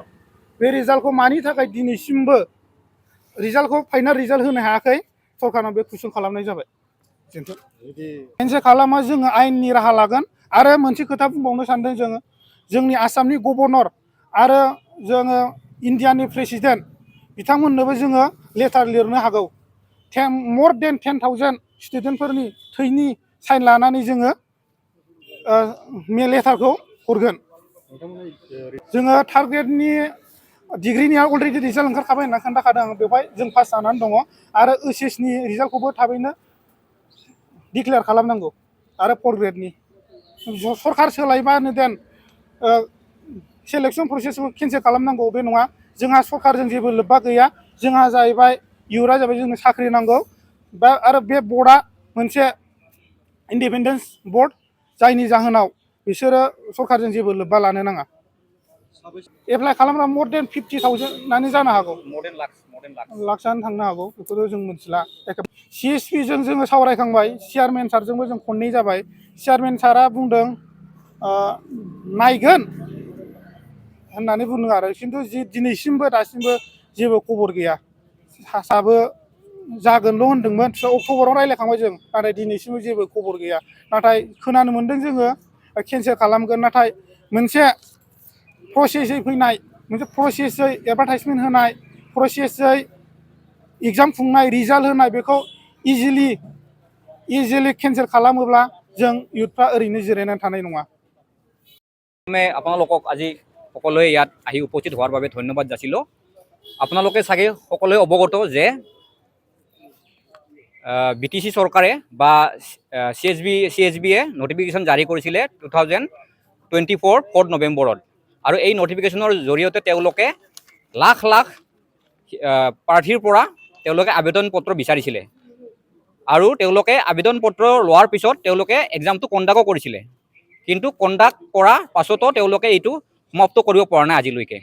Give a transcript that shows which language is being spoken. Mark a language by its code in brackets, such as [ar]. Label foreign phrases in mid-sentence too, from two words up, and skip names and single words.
[brx] बे रिजाल्टखौ मानि थाखाय दिनैसिमबो रिजाल्टखौ फाइनाल रिजाल्ट होनो हायाखै, सरकारनाव बे कुइसन खालामनाय जाबाय। मोनसे खालामा जोङो आयेननि राहा लागोन। आरो मोनसे खोथा बुंबावनो सानदों जोङो, जोंनि आसामनि गभर्नर आरो जोङो इन्डियानि प्रेसिडेन्ट बिथांमोननोबो जोङो लेटार लिरनो हागौ। [en] more than 10,000 [brx] स्टुडेन्टफोरनि थैनि साइन लानानै जोङो लेटारखौ हरगोन। जोङो 3rd ग्रेडनि डिग्रिनिया अलरेडि रिजाल्ट ओंखारखाबाय होनना खोन्थाखादों आं, बेवहाय जों पास जानानै दङ। आरो ओइचएसनि रिजाल्टखौबो थाबैनो डिक्लेयार खालामनांगौ। आरो 4th ग्रेडनि सरकार सोलायबानो देन सेलेक्सन प्रसेसखौ केन्सेल खालामनांगौ बे नङा। जोंहा सरकारजों जेबो लोब्बा गैया। जोंहा जाहैबाय इयुथआ जाबाय जोंनो साख्रि नांगौ, बा आरो बे बर्डआ मोनसे इन्डिपेन्डेन्स बर्ड, जायनि जाहोनाव बिसोरो सरकारजों जेबो लोब्बा लानो नाङा। एप्लाइ खालामग्रा [en] more than 50,000 [brx] जानो हागौ, लाखसआनो थांनो हागौ, बेखौथ' जों मिथिला। CSBजों जोङो सावरायखांबाय, चेयारमेन सारजोंबो जों खननै जाबाय। चेयारमेन सारा बुंदों नायगोन, होननानै बुंदों आरो खिन्थु दिनैसिमबो दासिमबो जेबो खबर गैया सासाबो जागोनल' होनदोंमोन अक्ट'बराव रायज्लायखांबाय जों नाथाय दिनैसिमबो जेबो खबर गैया नाथाय खोनानो मोन्दों जोङो केन्सेल खालामगोन नाथाय मोनसे प्रसेसै फैनाय मोनसे प्रसेसै एडभार्टाइजमेन्ट होनाय प्रसेसै एग्जाम खुंनाय रिजाल्ट होनाय बेखौ इजिलि केन्सेल खालामोब्ला जों इउथफ्रा ओरैनो जिरायनानै थानाय नङा। [as] আপোনালোকক আজি সকলোৱে ইয়াত আহি উপস্থিত হোৱাৰ বাবে ধন্যবাদ যাচিলোঁ। আপোনালোকে চাগে সকলোৱে অৱগত যে BTC চৰকাৰে বা CSBয়ে নটিফিকেশ্যন জাৰি কৰিছিলে 2024 4 নৱেম্বৰত আৰু এই নটিফিকেশ্যনৰ জৰিয়তে তেওঁলোকে লাখ লাখ প্ৰাৰ্থীৰ পৰা তেওঁলোকে আবেদন পত্ৰ বিচাৰিছিলে আৰু তেওঁলোকে আবেদন পত্ৰ লোৱাৰ পিছত তেওঁলোকে এক্সামটো কণ্ডাক্টো কৰিছিলে কিন্তু কণ্ডাক্ট কৰাৰ পাছতো তেওঁলোকে এইটো সমাপ্ত কৰিব পৰা নাই আজিলৈকে।